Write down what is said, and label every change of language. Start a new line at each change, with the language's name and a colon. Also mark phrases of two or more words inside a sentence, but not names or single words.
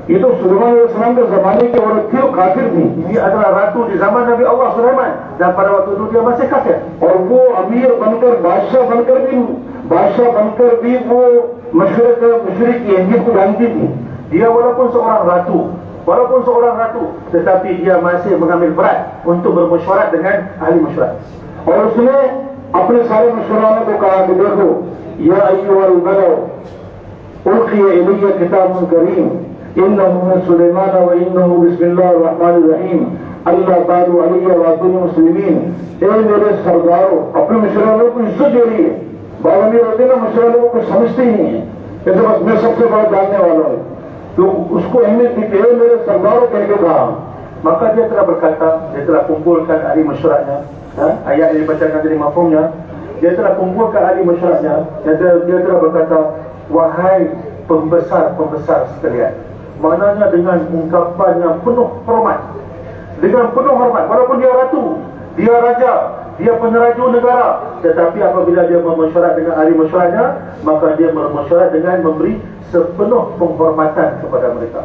Hindi: ये तो सुलेमान अलैहिस्सलाम के जमाने की औरत थी वो काफिर थी.
Malay: Ini adalah ratu di zaman Nabi Allah Sulaiman, dan pada waktu itu dia masih kafir.
Hindi: और वो अमीर बनकर बादशाह बनकर भी वो मशवरे की अहमियत को जानती थी.
Malay: Dia walaupun seorang ratu, tetapi dia masih mengambil berat untuk bermesyuarat dengan ahli masyarakat.
Hindi: और उसने अपने सारे मशवराओं को कहा कि देखो
Arabic: يا أيها الملأ ألقي إلي كتاب كريم إنه من سليمان و إنه بسم الله الرحمن الرحيم الله تالو عليا و أتوني مسلمين.
Hindi: ए मेरे सरदारों, अपने मशवरों को इज्जत दे रही है. बाद में होते ना मशवरों को समझते ही नहीं है, जैसे बस मैं सबसे बड़ा जानने वाला हूँ, तो उसको अहमियत दी कि मेरे सरदारों कह के कहा.
Malay: Maka dia telah berkata, dia telah kumpulkan ahli masyarakat. Ayat yang dibacakan dari mafhumnya, dia telah kumpulkan ahli masyarakat, dia telah berkata, wahai pembesar-pembesar sekalian. Maknanya dengan ungkapan yang penuh hormat, dengan penuh hormat, walaupun dia ratu, dia raja, dia peneraju negara, tetapi apabila dia bermesyuarat dengan ahli masyarakatnya, maka dia bermesyuarat dengan memberi sepenuh penghormatan kepada mereka.